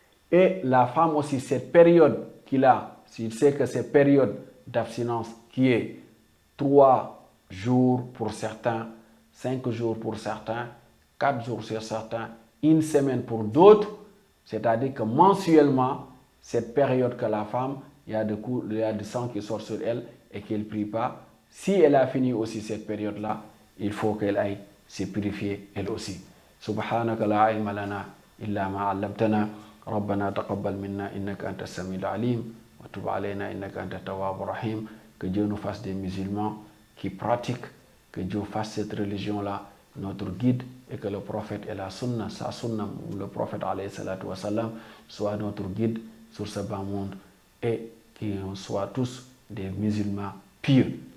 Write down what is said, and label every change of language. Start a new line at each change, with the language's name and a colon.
French: Et la femme aussi, cette période qu'il a, s'il sait que cette période d'abstinence qui est 3 jours pour certains, 5 jours pour certains, 4 jours sur certains, une semaine pour d'autres, c'est-à-dire que mensuellement, cette période que la femme, il y a du sang qui sort sur elle et qu'elle ne prie pas. Si elle a fini aussi cette période-là, il faut qu'elle aille se purifier elle aussi.
Arabic: Subhanaka la ilma lana illa ma 'allamtana. ربنا تقبل منا إنك أنت السميع العليم وتب علينا إنك أنت التواب الرحيم.
French: Que Dieu nous fasse des musulmans qui pratiquent, que Dieu fasse cette religion-là notre guide et que le prophète et la sunna, sa sunna, le prophète alayhi salatu wa sallam, soit notre guide sur ce bas monde et qu'on soit tous des musulmans pieux.